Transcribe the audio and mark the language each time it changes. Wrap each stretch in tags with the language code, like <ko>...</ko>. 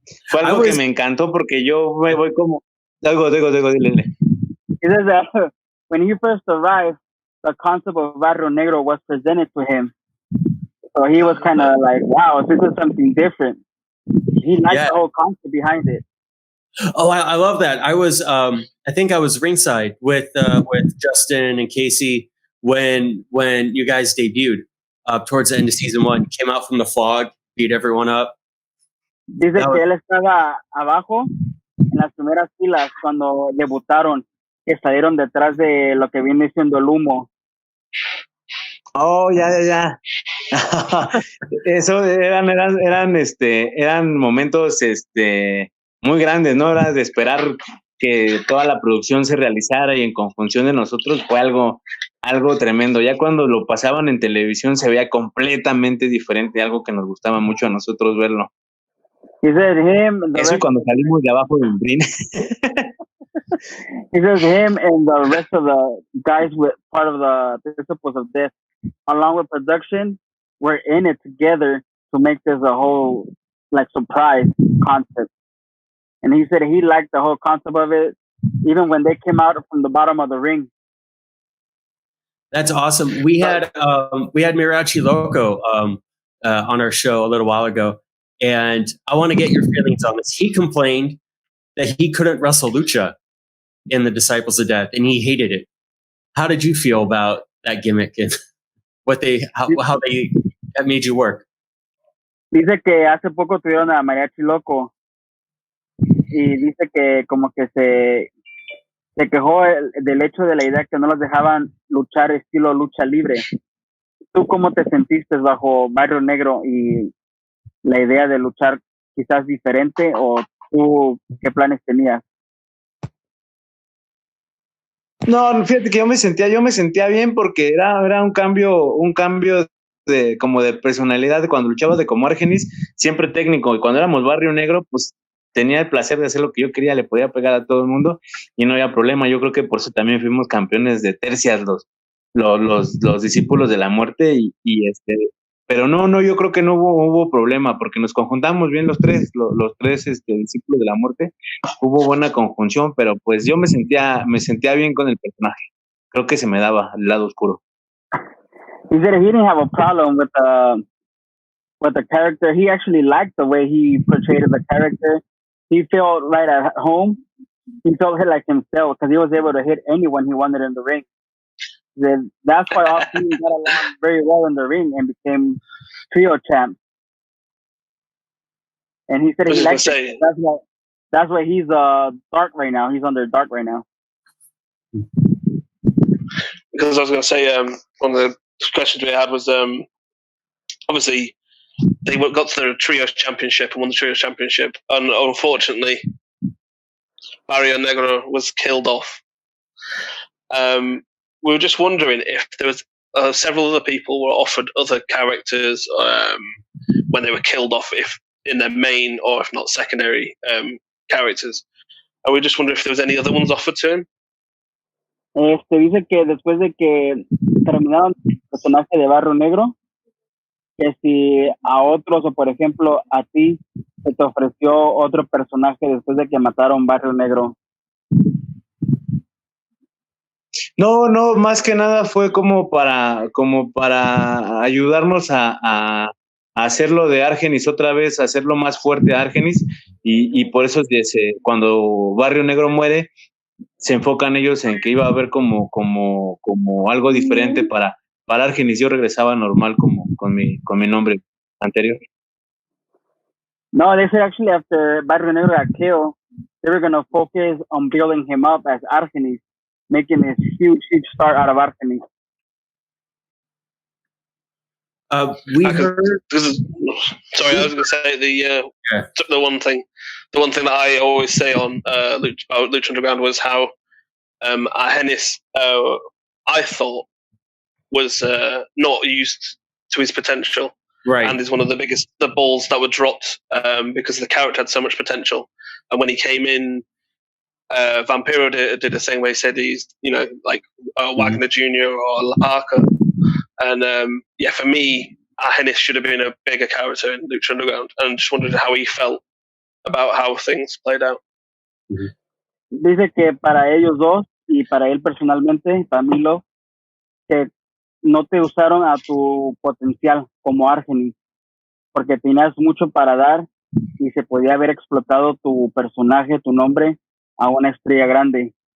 <es>Fue algo que me encantó porque yo me voy como... Digo, dile.</es> <en>He says that when he first arrived, the concept of Barrio Negro was presented to him. So he was kind of like, wow, this is something different. He liked the whole concept behind it. Oh, I love that. I was, I think I was ringside with Justin and Casey when you guys debuted towards the end of season 1. Came out from the fog, beat everyone up.</en> <es>Dice que él estaba abajo en las primeras filas cuando debutaron, que salieron detrás de lo que viene siendo el humo. Oh, ya. Eso eran momentos muy grandes, ¿no? Era de esperar que toda la producción se realizara y en conjunción de nosotros fue algo tremendo. Ya cuando lo pasaban en televisión se veía completamente diferente, algo que nos gustaba mucho a nosotros verlo.</es> <en>He said him.</en> <es>Eso y cuando salimos de abajo del ring.</es> <en>He says him and the rest of the guys with part of the principles of this, along with production, were in it together to make this a whole like surprise concept. And he said he liked the whole concept of it, even when they came out from the bottom of the ring. That's awesome. We had Mirachi Loco on our show a little while ago, and I want to get your feelings on this. He complained that he couldn't wrestle Lucha in the Disciples of Death, and he hated it. How did you feel about that gimmick and how they that made you work?</en> <es>Dice que hace poco tuvieron a Mariachi Loco y dice que como que se quejó del hecho de la idea que no los dejaban luchar estilo lucha libre. ¿Tú cómo te sentiste bajo Barrio Negro y la idea de luchar quizás diferente, o tú qué planes tenías? No, fíjate que yo me sentía bien porque era un cambio de como de personalidad. Cuando luchabas de como Argenis, siempre técnico, y cuando éramos Barrio Negro, pues tenía el placer de hacer lo que yo quería, le podía pegar a todo el mundo y no había problema. Yo creo que por eso también fuimos campeones de tercias los discípulos de la muerte y pero no, yo creo que no hubo problema porque nos conjuntamos bien los tres discípulos de la muerte. Hubo buena conjunción, pero pues yo me sentía bien con el personaje. Creo que se me daba el lado oscuro.</es> <en>He said he didn't have a problem with the character. He actually liked the way he portrayed the character. He felt right at home. He felt like himself because he was able to hit anyone he wanted in the ring. That's why all teams got along very well in the ring and became trio champs. And he said he liked it. That's why he's dark right now. He's under dark right now. Because I was going to say, one of the questions we had was obviously they got to the trio championship and won the trio championship, and unfortunately Barrio Negro was killed off. We were just wondering if there was several other people were offered other characters when they were killed off, if in their main or if not secondary characters. And we just wonder if there was any other ones offered to him.</en> <es>Dice que después de que terminaron el personaje de Barrio Negro, que si a otros o por ejemplo a ti se te ofreció otro personaje después de que mataron Barrio Negro. No, más que nada fue como para ayudarnos a hacerlo de Argenis otra vez, hacerlo más fuerte a Argenis, y por eso cuando Barrio Negro muere, se enfocan ellos en que iba a haber como algo diferente para Argenis. Yo regresaba normal con mi nombre anterior.</es> <en>No, they said actually after Barrio Negro got killed, they were going to focus on building him up as Argenis, making this huge star out of Argenis. We heard. Sorry, I was going to say the one thing that I always say on Lucha Underground was how Argenis, I thought, was not used to his potential, right? And is one of the balls that were dropped because the character had so much potential. And when he came in, Vampiro did the same way. He said he's like Wagner Jr. or La Parka. And for me, Argenis should have been a bigger character in Lucha Underground, and just wondered how he felt about how things played out.</en> <es>Dice que para ellos dos y para él personalmente, para Milo, que no te usaron a tu potencial como Argenis, porque tenías mucho para dar y se podía haber explotado tu personaje, tu nombre, a una estrella grande.</es>